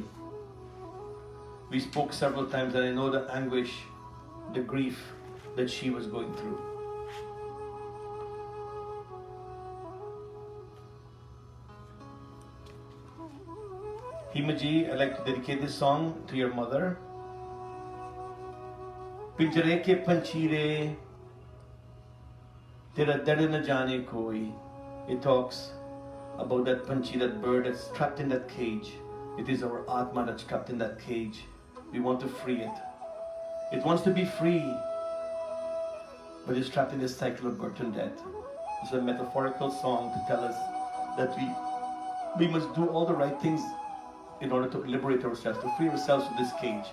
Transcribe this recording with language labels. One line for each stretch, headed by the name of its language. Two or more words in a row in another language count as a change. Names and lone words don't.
English: We spoke several times and I know the anguish, the grief that she was going through. Himaji, I'd like to dedicate this song to your mother.
Hindi: पिंजरे के पंछीरे तेरा दर्द न जाने कोई.
English: It talks about that panchi, that bird that's trapped in that cage. It is our Atma that's trapped in that cage. We want to free it. It wants to be free, but it's trapped in this cycle of birth and death. It's a metaphorical song to tell us that we must do all the right things in order to liberate ourselves, to free ourselves from this cage.